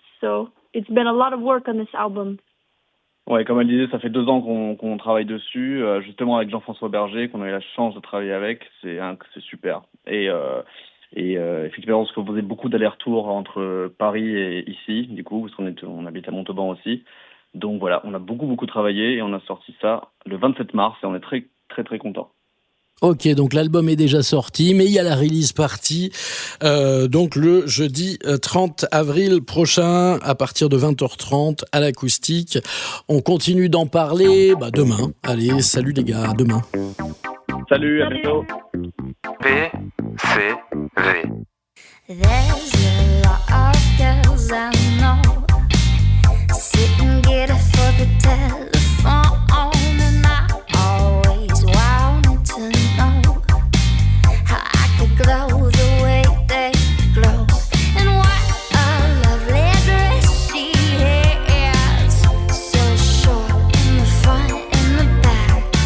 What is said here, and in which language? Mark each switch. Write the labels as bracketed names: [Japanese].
[English] So it's been a lot of work on this album. [French] Ouais, comme elle disait, ça fait 2 ans qu'on travaille dessus, justement avec Jean-François Berger, qu'on a eu la chance de travailler avec. C'est super. Et effectivement, parce qu'on faisait beaucoup d'allers-retours entre Paris et ici, du coup, parce qu'on habite à Montauban aussi. Donc voilà, on a beaucoup travaillé et on a sorti ça le 27 mars et on est très contents. Ok, donc l'album est déjà sorti, mais il y a la release party, donc le jeudi 30 avril prochain, à partir de 20h30 à l'Acoustique. On continue d'en parler demain. Allez, salut les gars, à demain. Salut, à bientôt. PCV. [English] There's a lot of girls I know sitting get it for the telephone, and I always wanted to know how I could glow the way they glow, and what a lovely dress she has, so short in the front and the back.